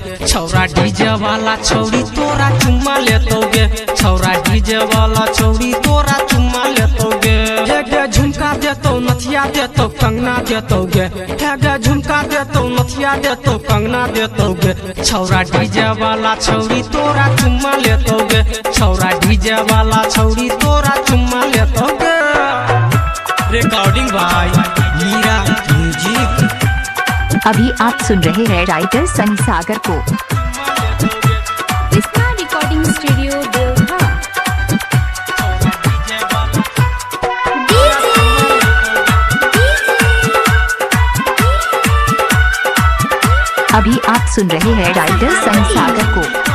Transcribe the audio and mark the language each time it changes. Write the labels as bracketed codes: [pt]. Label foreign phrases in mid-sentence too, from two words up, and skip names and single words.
[anp] छौरा डीजे वाला छौरी तोरा चुम्मा ले तो गे, छौरा डीजे वाला छौरी तोरा चुम्मा ले तो गे। झुमका दे तो नथिया दे तो कंगना दे तो गे, झुमका दे तो नथिया दे तो कंगना दे तो गे। छौरा डीजे वाला छौरी तोरा चुम्मा ले तो गे, छौरा डीजे वाला छौरी तोरा चुम्मा ले तो गे। [hi] रिकॉर्डिंग भाई मीरा म्यूजिक। अभी आप सुन रहे हैं राइटर सनी सागर को। इसका रिकॉर्डिंग स्टूडियो देवघर। अभी आप सुन रहे हैं राइटर सनी सागर को।